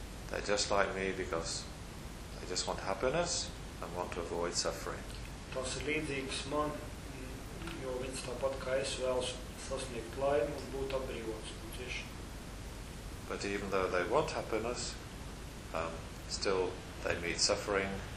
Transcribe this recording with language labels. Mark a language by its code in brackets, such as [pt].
[en] They're just like me because they just want happiness and want to avoid suffering. [lv] Tas ir līdzīgs man, jo viņš tāpat kā es vēlas sasniegt laimi un būt atbrīvots un tieši. [en] But even though they want happiness, still they meet suffering.